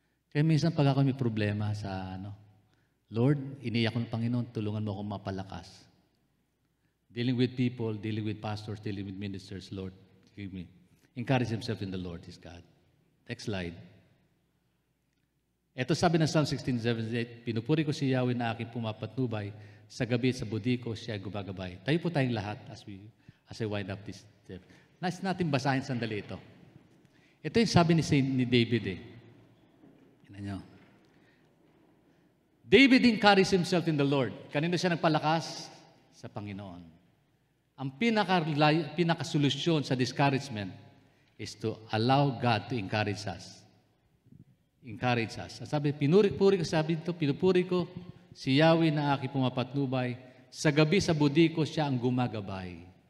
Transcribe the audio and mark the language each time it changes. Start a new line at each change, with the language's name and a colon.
Filipino: Kaya minsan pag ako may problema sa Lord, iniyak ko ng Panginoon, tulungan mo akong mapalakas.
English: Dealing with people, dealing with pastors, dealing with ministers, Lord, give me. Encourage himself in the Lord, his God. Next slide.
Filipino: Ito sabi ng Psalm 16:78, pinupuri ko si Yahweh na aking pumapatnubay, sa gabi sa budi ko siya gumagabay. Tayo po tayong lahat
English: as I wind up this step.
Filipino: Nais natin basahin sandali ito. Ito yung sabi ni David eh. Tingnan nyo.
English: David encouraged himself in the Lord.
Filipino: Kanino siya nagpalakas? Sa Panginoon. Ang pinakasolusyon sa discouragement
English: is to allow God to encourage us. Encourage us.
Filipino: Sabi, pinupuri ko si Yahweh na aking pumapatnubay, sa gabi sa budi ko siya ang gumagabay.